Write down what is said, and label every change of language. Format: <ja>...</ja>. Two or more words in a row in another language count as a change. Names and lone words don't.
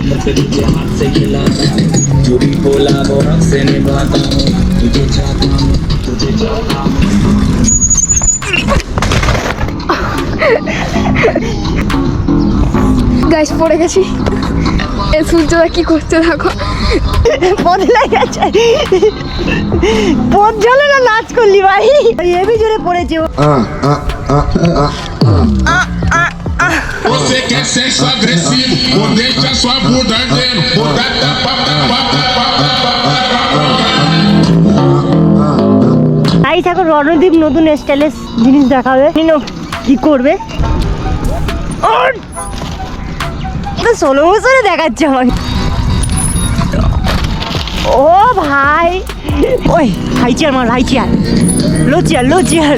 <hi>तुझे हाथ से खिलाता हूँ जो भी बोला वो हक से निभाता हूँ तुझे चाहता हूँ तुझे चाहता हूँ</hi> <bn>গাইস পড়ে গেছি। এই সূর্যটা কি করতে দেখো। বদলে গেছে, পথ জলে না নাচ করলি ভাই, হেবি জোরে পড়েছে ও।</bn> <pt>Você quer sexo agressivo, ou deixa sua bunda ardendo, ou dá tapa, tapa, tapa, tapa,</pt> <bn>গাইস এখন রণদীপ নতুন স্টাইলের জিনিস দেখাবে, কি করবে 16 বছরে দেখাচ্ছে আমাকে। ও ভাই, ওই</bn> <en>high chair</en> <bn>মার,</bn> <en>high chair, low chair, low chair,</en>